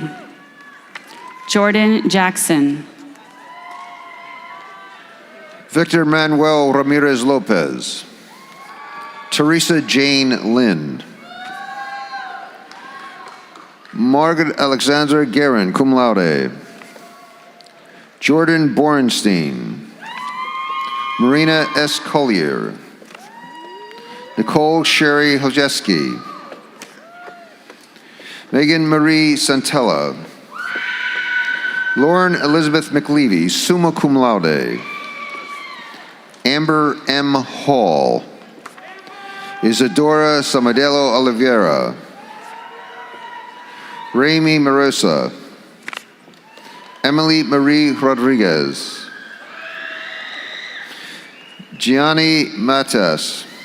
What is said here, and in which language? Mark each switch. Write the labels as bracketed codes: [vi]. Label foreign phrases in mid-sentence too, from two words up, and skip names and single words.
[en] Jordan Jackson. Victor Manuel Ramirez Lopez. Teresa Jane Lynn. Margaret Alexandra Guerin, [la] cum laude. [en] Jordan Borenstein. Marina S. Collier. Nicole Sherry Hojeski. Megan Marie Santella. Lauren Elizabeth McLeavy, [la] summa cum laude. [en] Amber M. Hall. Isadora Samadelo Oliveira. Raimi Marosa. Emily Marie Rodriguez. Gianni Matas.